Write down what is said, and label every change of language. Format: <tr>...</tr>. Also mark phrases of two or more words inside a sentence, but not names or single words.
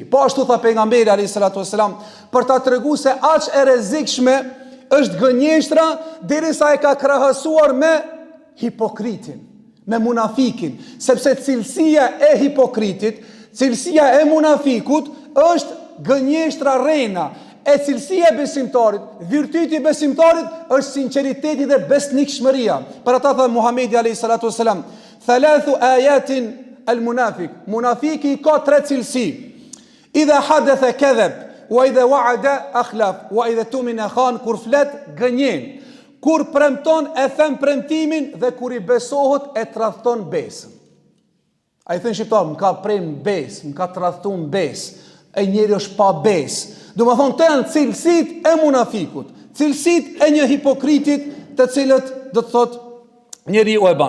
<sq>Po ashtu tha pejgamberi</sq> <ar>عليه الصلاة والسلام,</ar> <sq>për ta treguar se aq e rrezikshme është gënjeshtra, derisa e ka krahasuar me hipokritin, me munafikin, sepse cilësia e hipokritit, cilësia e munafikut është gënjeshtra rrena, e cilësia e besimtarit, virtyti i besimtarit është sinqeriteti dhe besnikshmëria. Për ata tha Muhamedi</sq> <ar>عليه الصلاة والسلام, ثلاث آيات المنافق.</ar> <sq>Munafiki ka 3 cilësi.</sq> <ar>إذا حدث كذب وإذا وعد أخلف وإذا اؤتمن خان,</ar> <sq>kur flet gënjen, kur premton e them premtimin dhe kur i besohet e tradhton besën. Ai thënë shqiptar, më ka prem besë, më ka tradhtuar besë. E njeri është pa besë. Do më thonë, të janë cilësit e munafikut, cilësit e një hipokritit, të cilët do të thot njeri u e ban.</sq>